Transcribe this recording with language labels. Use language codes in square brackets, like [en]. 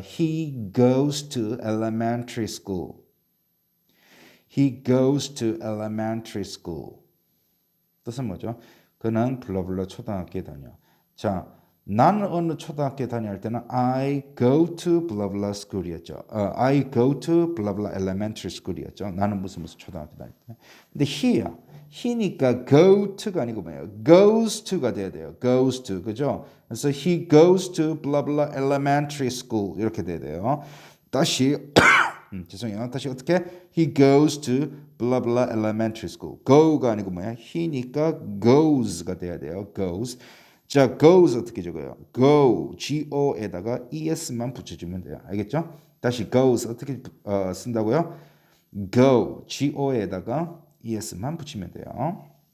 [en] He goes to elementary school. He goes to elementary school. [ko] 뜻은 뭐죠? 그는 블라블라 초등학교에 다녀. 자, 나는 어느 초등학교에 다녀 할 때는 [en] I go to blah blah school [ko] 이었죠. [en] I go to blah blah elementary school이었죠. [ko] 나는 무슨 초등학교 다닐 때. 근데 he야. he니까 go to가 아니고 뭐예요? goes to가 돼야 돼요. [en] goes to. 그죠? [ko] 그래서 [en] he goes to blah blah elementary school [ko] 이렇게 돼야 돼요. 다시 죄송해요. 다시 어떻게? [en] He goes to blah blah elementary school. [ko] go가 아니고 뭐야? he니까 goes가 돼야 돼요. [en] goes. [ko] 자, goes 어떻게 적어요? go, go에다가 es만 붙여주면 돼요. 알겠죠? 다시 goes 어떻게 쓴다고요? go, go에다가 es만 붙이면 돼요.